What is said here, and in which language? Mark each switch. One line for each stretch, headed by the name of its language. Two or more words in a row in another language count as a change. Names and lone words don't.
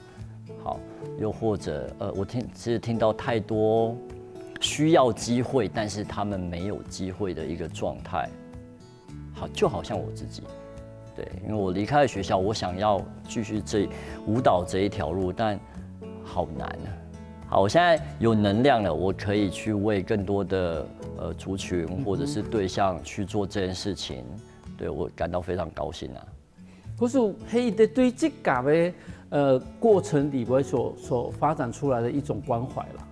Chinese: 好，又或者我其實聽到太多需要機會，但是他們沒有機會的一個狀態。好，就好像我自己。對，因為我離開了學校，我想要繼續舞蹈這一條路，但好難啊。好，我現在有能量了，我可以去為更多的族群或者是對象去做這件事情，對我感到非常高興啊。可是黑的对这个过程里边所发展出来的一种关怀啦。